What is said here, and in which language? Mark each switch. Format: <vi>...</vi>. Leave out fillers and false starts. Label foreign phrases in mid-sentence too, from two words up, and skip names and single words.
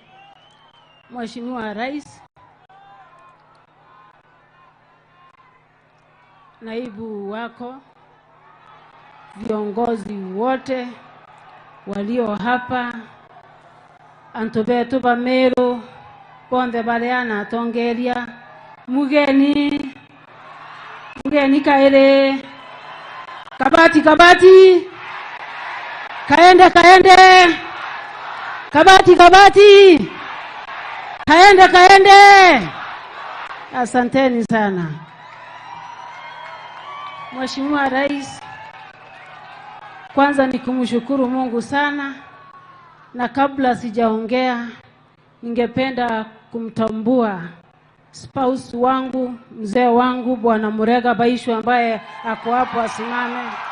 <sw>Mheshimiwa Rais, naibu wako, viongozi wote walio hapa,</sw> <mer>antobetu ba Meru, bonde baleana tongeria, mugeni kaere, kabati, kaende, kabati, kaende.</mer> <sw>Asanteni sana. Mheshimiwa Rais, kwanza ni kumshukuru Mungu sana, na kabla sijaongea ningependa kumtambua spouse wangu, mzee wangu Bwana Murega Baishu ambaye ako hapo asimame.</sw>